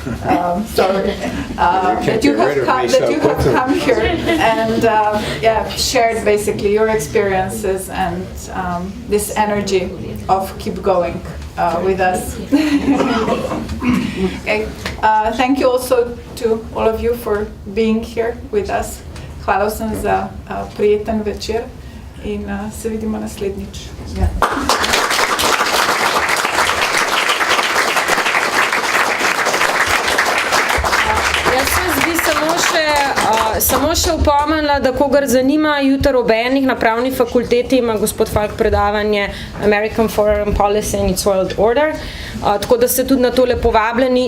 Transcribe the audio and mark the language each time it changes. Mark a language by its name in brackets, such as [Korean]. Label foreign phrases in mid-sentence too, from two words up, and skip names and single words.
[English] That you have come here and shared basically your experiences and this energy of keep going with us. Okay. Thank you also to all of you for being here with us. [Slovenian] Hvala vsem za prijeten večer in se vidimo naslednjič. Samo še upomnila, da kogar zanima, jutri ob enih na pravni fakulteti ima gospod Falk predavanje American Foreign Policy and its World Order, tako da ste tudi na tole povabljeni.